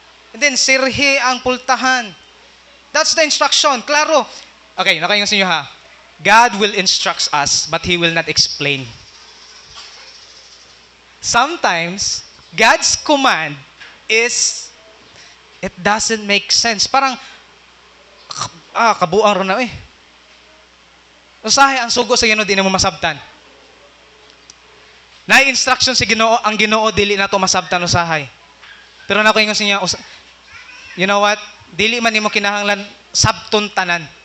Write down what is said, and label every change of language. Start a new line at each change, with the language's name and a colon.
English: And then,
Cebuano: sirhi ang pultahan.
English: That's the instruction.
Cebuano: Klaro. Okay, nakaingon sa inyo ha.
English: God will instruct us, but He will not explain. Sometimes, God's command it doesn't make sense.
Cebuano: Parang, kabuang ron na eh. Usahay, ang sugo sa Ginoo, di na mo masabtan. Na-instruction si Ginoo, ang Ginoo, dili na to masabtan usahay. Pero nakuingon sa niya,
English: you know what?
Cebuano: Dili man nimo kinahanglan sabton tanan.